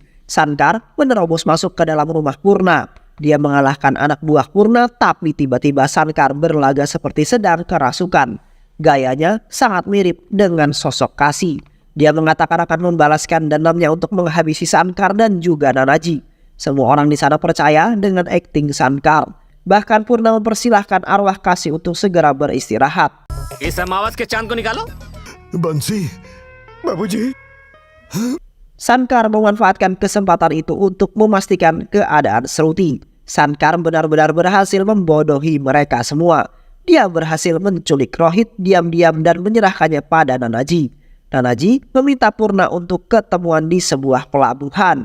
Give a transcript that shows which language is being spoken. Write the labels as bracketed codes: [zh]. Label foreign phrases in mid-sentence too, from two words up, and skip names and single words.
[id] Sankar menerobos masuk ke dalam rumah Purna. Dia mengalahkan anak buah Purna, tapi tiba-tiba Sankar berlaga seperti sedang kerasukan. Gayanya sangat mirip dengan sosok Kasih. Dia mengatakan akan membalaskan dendamnya untuk menghabisi Shankar dan juga Nanaji. Semua orang di sana percaya dengan akting Shankar. Bahkan Purna mempersilahkan arwah Kasih untuk segera beristirahat. [hi] इस अमावस के चांद को निकालो। बंसी बाबूजी [id] Shankar memanfaatkan kesempatan itu untuk memastikan keadaan Shruti. Shankar benar-benar berhasil membodohi mereka semua. Dia berhasil menculik Rohit diam-diam dan menyerahkannya pada Nanaji. Nanaji meminta Purna untuk ketemuan di sebuah pelabuhan.